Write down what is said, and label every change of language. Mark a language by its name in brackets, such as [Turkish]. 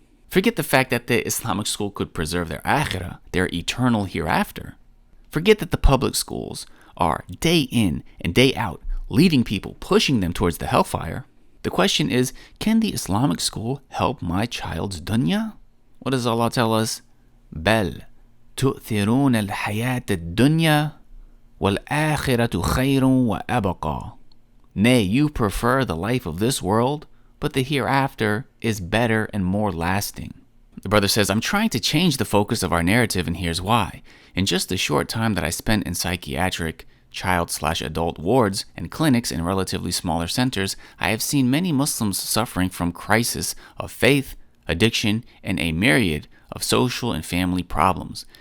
[English] Forget the fact that the Islamic school could preserve their akhirah, their eternal hereafter. Forget that the public schools are day in and day out leading people, pushing them towards the hellfire. The question is, can the Islamic school help my child's dunya? What does Allah tell us? [Arabic] بل تؤثرون الحياة الدنيا والآخرة خير وأبقى. [English] Nay, you prefer the life of this world, but the hereafter is better and more lasting. The brother says, I'm trying to change the focus of our narrative, and here's why. In just the short time that I spent in psychiatric child/adult wards and clinics in relatively smaller centers, I have seen many Muslims suffering from crisis of faith, addiction, and a myriad of social and family problems.